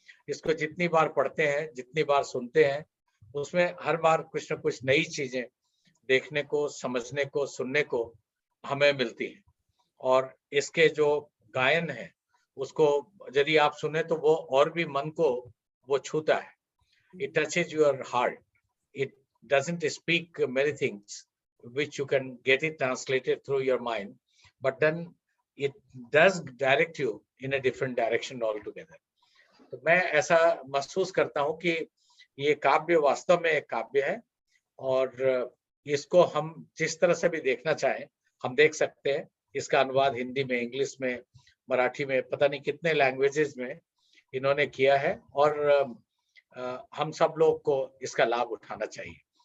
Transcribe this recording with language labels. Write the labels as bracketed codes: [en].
[hi] इसको जितनी बार पढ़ते हैं, जितनी बार सुनते हैं, उसमें हर बार कुछ न कुछ नई चीजें देखने को, समझने को, सुनने को हमें मिलती है. और इसके जो गायन है उसको यदि आप सुने तो वो और भी मन को वो छूता है. [en] It touches your heart. It doesn't speak many things which you can get it translated through your mind, but then it does direct you in a different direction altogether. [hi] तो मैं ऐसा महसूस करता हूँ कि ये काव्य वास्तव में एक काव्य है, और इसको हम जिस तरह से भी देखना चाहें हम देख सकते हैं. इसका अनुवाद हिंदी में, इंग्लिश में, मराठी में, पता नहीं कितने लैंग्वेजेस में इन्होंने किया है, और हम सब लोग को इसका लाभ उठाना चाहिए.